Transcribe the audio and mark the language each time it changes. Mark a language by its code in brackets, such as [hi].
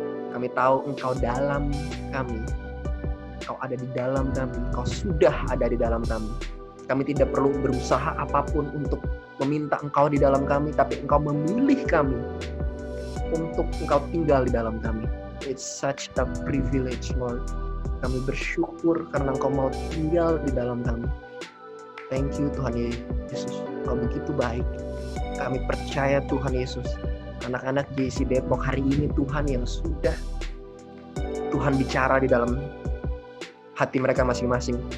[id] Kami tahu Engkau dalam kami, Engkau ada di dalam kami, Engkau sudah ada di dalam kami. Kami tidak perlu berusaha apapun untuk meminta Engkau di dalam kami, tapi Engkau memilih kami untuk Engkau tinggal di dalam kami. [en] It's such a privilege, Lord. [id] Kami bersyukur karena Engkau mau tinggal di dalam kami. [en] Thank you [id] Tuhan Yesus, Engkau begitu baik. Kami percaya Tuhan Yesus, anak-anak JC Depok hari ini Tuhan yang sudah Tuhan bicara di dalam hati mereka masing-masing.